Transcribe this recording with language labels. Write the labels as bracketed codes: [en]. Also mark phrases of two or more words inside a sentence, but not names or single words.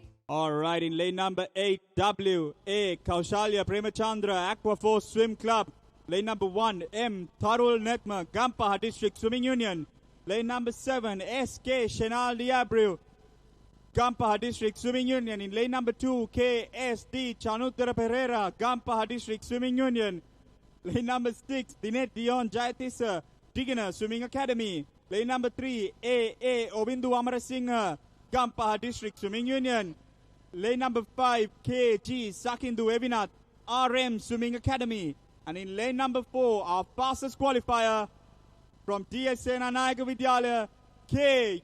[en] All right, in lane number 8, W.A. Kaushalya Premachandra Aquaforce Swim Club. Lane number 1, M. Tharul Netma Gampaha District Swimming Union. Lane number 7, S.K. Shenal Diabru Gampaha District Swimming Union. In lane number 2, K.S.D. Chanuttara Pereira Gampaha District Swimming Union. Lane number 6, Dinet Dion Jayatissa Digana Swimming Academy. Lane number 3, A.A. Obindu Amarasinghe Gampaha District Swimming Union. Lane number 5, K.G. Sakindu Evinath RM Swimming Academy. And in lane number 4, our fastest qualifier from DSA Nanayaka Vidyalaya, K.